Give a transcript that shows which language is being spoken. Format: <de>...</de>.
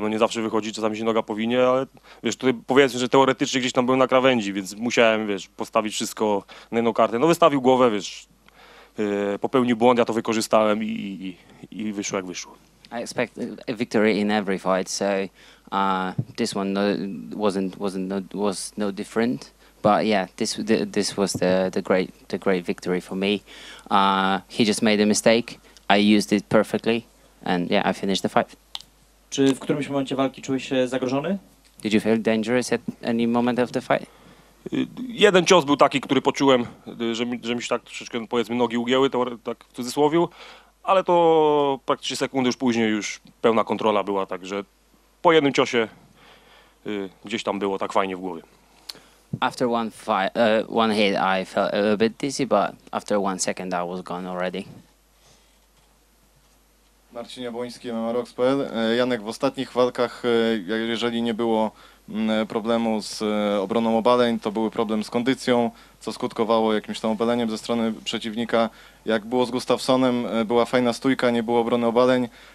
<pl>No nie zawsze wychodzi, czasami się noga powinie, ale wiesz, tutaj powiedzmy, że teoretycznie gdzieś tam byłem na krawędzi, więc musiałem, wiesz, postawić wszystko na jedną kartę. No wystawił głowę, wiesz, popełnił błąd, ja to wykorzystałem i wyszło jak wyszło.</pl> <en>I expect a victory in every fight, so this one was no different. But yeah, this was the great victory for me. He just made a mistake. I used it perfectly, and yeah, I finished the fight.</en> <pl>Czy w którymś momencie walki czułeś się zagrożony?</pl> <en>Did you feel dangerous at any moment of the fight?</en> <pl>Jeden cios był taki, który poczułem, że mi się tak troszeczkę, powiedzmy, nogi ugięły, tak w cudzysłowie, ale to praktycznie sekundy już później już pełna kontrola była, także po jednym ciosie gdzieś tam było tak fajnie w głowie.</pl> <en>After one hit, I felt a little bit dizzy, but after 1 second, I was gone already.</en> <pl>Marcin Jabłoński, MMA-Rocks.pl. Janek, w ostatnich walkach, jeżeli nie było problemu z obroną obaleń, to był problem z kondycją, co skutkowało jakimś tam obaleniem ze strony przeciwnika. Jak było z Gustafssonem, była fajna stójka, nie było obrony obaleń.</pl>